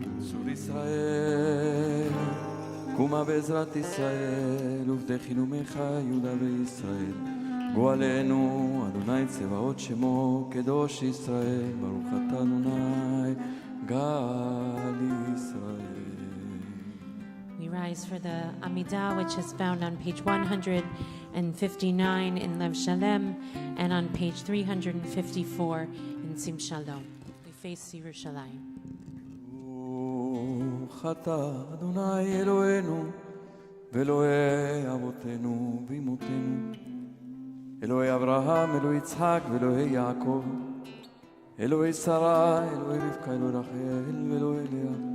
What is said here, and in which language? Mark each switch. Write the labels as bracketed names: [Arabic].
[Hebrew] צור ישראל קומה בעזרת ישראל ובדחילו מך יהודה וישראל. גואלנו אדוני צבאות שמו קדוש ישראל, ברוך אתה אדוני גאל ישראל. [English] We rise for the Amidah, which is found on page 159 in Lev Shalem and on page 354 in Sim Shalom. We face Yerushalayim. [Hebrew] ברוך אתה אדוני אלוהינו ואלוהי אבותינו ואמותינו, אלוהי אברהם, אלוהי יצחק ואלוהי יעקב, אלוהי שרה, אלוהי רבקה, אלוהי רחל ואלוהי לאה,